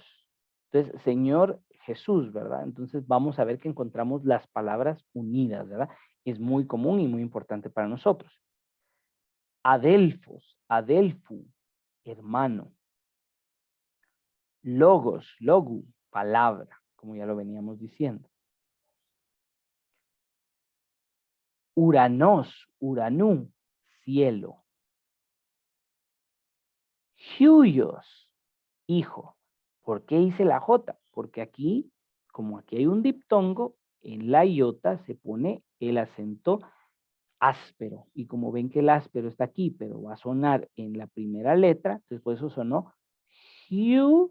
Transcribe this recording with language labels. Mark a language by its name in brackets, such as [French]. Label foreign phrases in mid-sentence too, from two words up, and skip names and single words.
[Spanish] Entonces, Señor Jesús, ¿verdad? Entonces vamos a ver que encontramos las palabras unidas, ¿verdad? Es muy común y muy importante para nosotros. [Greek] Ἀδελφός, ἀδελφοῦ, [Spanish] hermano. [Greek] Λόγος, λόγου, [Spanish] palabra, como ya lo veníamos diciendo. [Greek] Οὐρανός, οὐρανοῦ, [Spanish] cielo. Huios, hijo. ¿Por qué hice la J? Porque aquí, como aquí hay un diptongo, en la iota se pone el acento áspero. Y como ven que el áspero está aquí, pero va a sonar en la primera letra, entonces por eso sonó huios.